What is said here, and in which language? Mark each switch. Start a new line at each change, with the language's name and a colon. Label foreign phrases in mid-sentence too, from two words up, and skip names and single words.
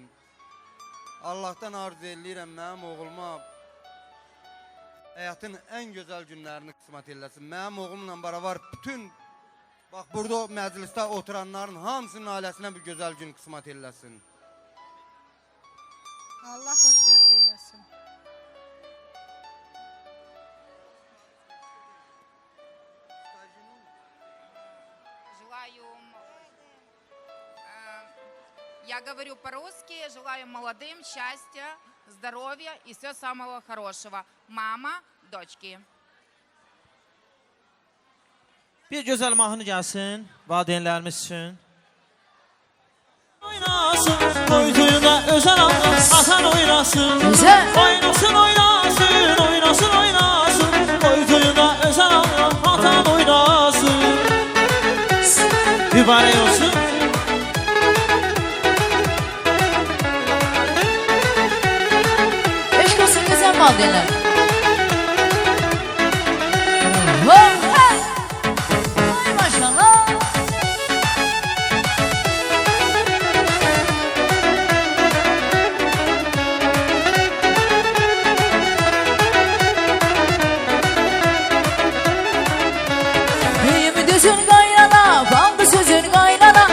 Azerbaijani: Allah'tan arzu eləyirəm mənim oğluma həyatın ən gözəl günlərini qismət eləsin. Mənim oğlumla beraber bütün bax burada məclisdə oturanların hamısının ailəsinə bir gözəl gün qismət eləsin. Allah xoşbəxt eyləsin.
Russian: Я говорю по-русски, желаю молодым счастья, здоровья и всего самого хорошего. Mama, дочки.
Azerbaijani: Bir gözəl mahnı gəlsin valideynlərimiz üçün. Oynasın, toy toyuna özəl atan oynasın. Oynasın, oynasın, oynasın, oynasın. Toy toyuna özəl atan oynasın. Mübarək olsun. Eşk olsun güzel valideynler. Ay maşallah.
Turkish: Beyimi düzün kaynana, bandı sözün kaynana.